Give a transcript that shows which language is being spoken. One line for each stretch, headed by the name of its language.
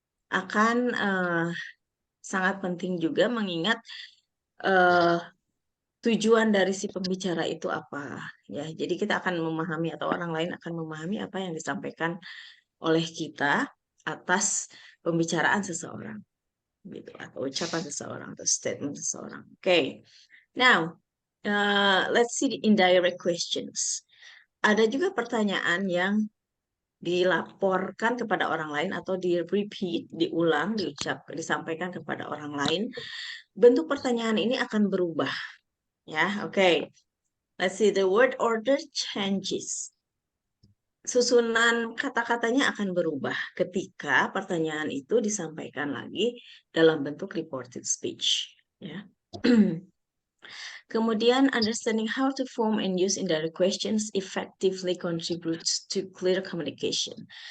Indonesian: akan sangat penting juga mengingat eh, tujuan dari si pembicara itu apa. Ya, jadi kita akan memahami atau orang lain akan memahami apa yang disampaikan oleh kita atas pembicaraan seseorang, gitu, atau ucapan seseorang atau statement seseorang. Oke.
English: Now, let's see the indirect questions.
Indonesian: Ada juga pertanyaan yang dilaporkan kepada orang lain atau di-repeat, diulang, disampaikan kepada orang lain. Bentuk pertanyaan ini akan berubah. Ya, oke.
English: Let's see, the word order changes.
Indonesian: Susunan kata-katanya akan berubah ketika pertanyaan itu disampaikan lagi dalam bentuk reported speech. Ya.
English: Kemudian, understanding how to form and use indirect questions effectively contributes to clear communication.